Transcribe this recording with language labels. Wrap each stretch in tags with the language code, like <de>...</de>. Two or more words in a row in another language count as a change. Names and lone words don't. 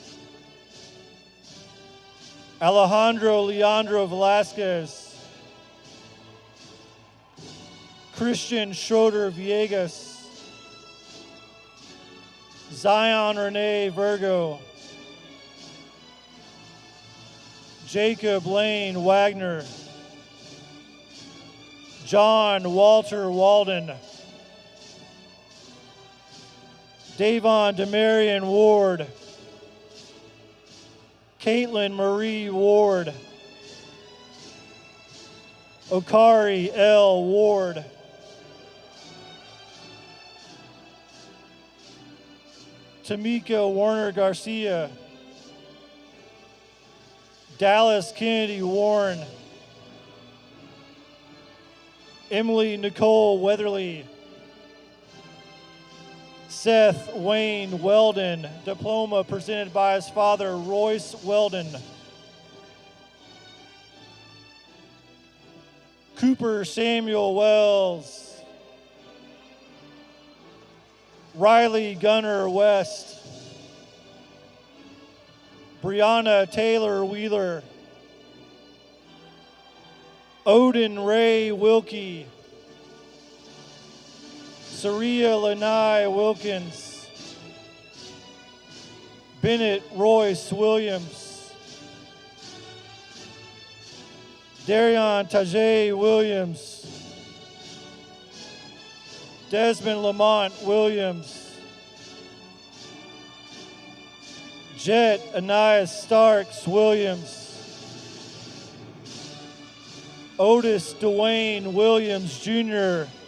<en>Alejandro Leandro Velasquez. Christian Schroeder Villegas. Zion Renee Virgo. Jacob Lane Wagner. John Walter Walden. Davon Demarion Ward. Caitlin Marie Ward. Okari L. Ward. Tamika Warner Garcia. Dallas Kennedy Warren. Emily Nicole Weatherly. Seth Wayne Weldon, diploma presented by his father, Royce Weldon. Cooper Samuel Wells. Riley Gunner West, Brianna Taylor Wheeler, Odin Ray Wilkie, Saria Lanai Wilkins, Bennett Royce Williams, Darion Tajay Williams, Desmond Lamont Williams, Jet Anais Starks Williams, Otis Dwayne Williams Jr.,</en>